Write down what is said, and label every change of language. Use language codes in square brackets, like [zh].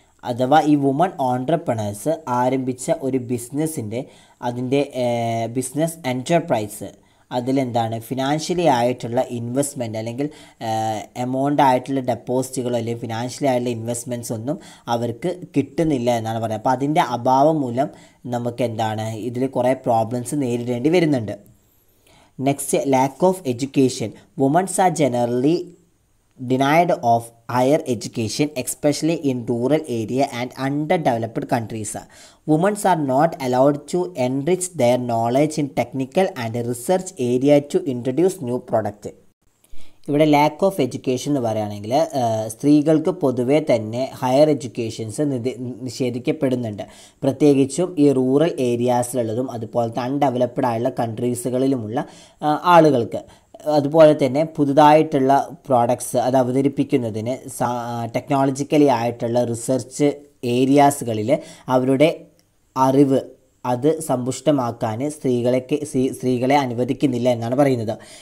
[ml] അഥവാ ഈ woman entrepreneurs ആരംഭിച്ച ഒരു അതിൻ്റെ ബിസിനസ് എൻ്റർപ്രൈസ് അതിലെന്താണ് ഫിനാൻഷ്യലി ആയിട്ടുള്ള ഇൻവെസ്റ്റ്മെൻറ്റ് അല്ലെങ്കിൽ എമൗണ്ട് ആയിട്ടുള്ള ഡെപ്പോസിറ്റുകളോ അല്ലെങ്കിൽ ഫിനാൻഷ്യലി ആയിട്ടുള്ള ഇൻവെസ്റ്റ്മെൻറ്റ്സ് ഒന്നും അവർക്ക് കിട്ടുന്നില്ല എന്നാണ് പറയുന്നത്. അപ്പോൾ അതിൻ്റെ അഭാവം മൂലം നമുക്ക് എന്താണ് ഇതിൽ കുറേ പ്രോബ്ലംസ് നേരിടേണ്ടി വരുന്നുണ്ട്. [en] Next, lack of education. Womens are generally denied of higher education, especially in rural area and underdeveloped countries. Women are not allowed to enrich their knowledge in technical and research area to introduce new product. [ml] ഇവിടെ lack of education എന്ന് പറയുകയാണെങ്കിൽ സ്ത്രീകൾക്ക് പൊതുവേ തന്നെ higher educations നിഷേധിക്കപ്പെടുന്നുണ്ട്. പ്രത്യേകിച്ചും ഈ rural ഏരിയാസിലുള്ളതും അതുപോലത്തെ undeveloped ആയുള്ള കൺട്രീസുകളിലുമുള്ള ആളുകൾക്ക്. അതുപോലെ തന്നെ പുതുതായിട്ടുള്ള പ്രോഡക്ട്സ് അത് അവതരിപ്പിക്കുന്നതിന് ടെക്നോളജിക്കലി ആയിട്ടുള്ള റിസർച്ച് ഏരിയാസുകളിൽ അവരുടെ അറിവ് അത് സമ്പുഷ്ടമാക്കാൻ സ്ത്രീകളെ അനുവദിക്കുന്നില്ല എന്നാണ് പറയുന്നത്.